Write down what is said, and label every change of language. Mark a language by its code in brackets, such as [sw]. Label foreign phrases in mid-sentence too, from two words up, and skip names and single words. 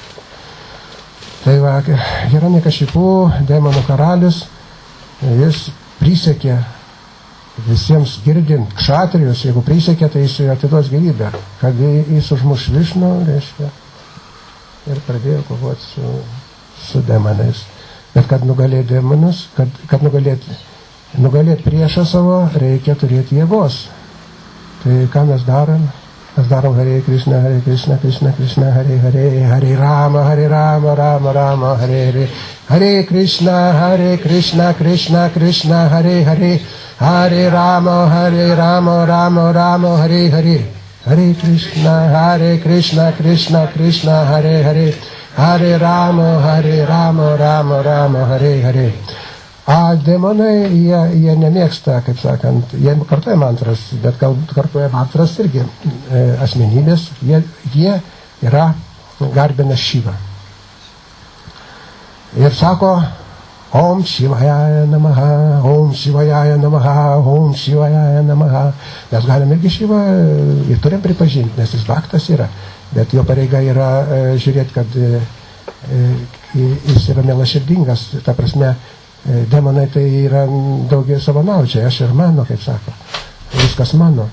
[lt] Tai va, Hiranyakšipų, demonų karalius, jis prisiekė visiems girdint, kšatrijus, jeigu prisiekė, tai jis atiduos gyvybę, kad jis užmuš Višnu, reiškia, ir pradėjo kovoti su demonais. Bet kad nugalėti demonus, kad nugalėti priešą savo, reikia turėti jėgos. Tai ką mes darom? Mes darom [sa] Hare Krishna, Krishna Krishna, Hare Hare, Hare Rama, Rama Rama, Hare Hare, Hare Krishna, Krishna Krishna, Hare Hare, Hare Rama, Rama Rama, Hare Hare, Hare Krishna, Krishna, Hare Hare, Hare Rama, Rama, Hare Hare. [lt] A demonai, jie nemėgsta, kaip sakant, jie kartuoja mantras, bet galbūt kartuoja mantras irgi asmenybės, jie yra garbina Šivą. Ir sako, [sa] Om Šivajaya Namaha, Om Šivajaya Namaha, Om Šivajaya Namaha. [lt] Mes galim irgi Šivą ir turim pripažinti, nes jis baktas yra, bet jo pareiga yra žiūrėti, kad jis yra mielaširdingas, ta prasme, demonai tai yra daugiau savanaudžiai, aš ir mano, kaip sako, viskas mano.